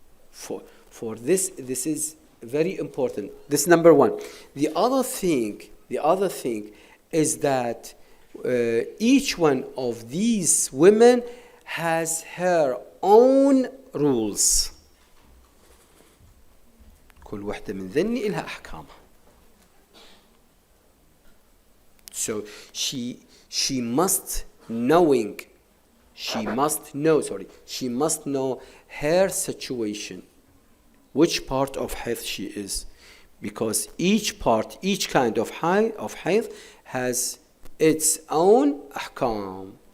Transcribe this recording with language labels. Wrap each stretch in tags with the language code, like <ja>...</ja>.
<en>For this is very important. This number one. The other thing is that each one of these women has her own rules.</en> <ar>كل واحدة من ذني إلها أحكامها.</ar> <en>So she must know her situation, which part of hayd she is, because each kind of hayd has its own ahkam.</en>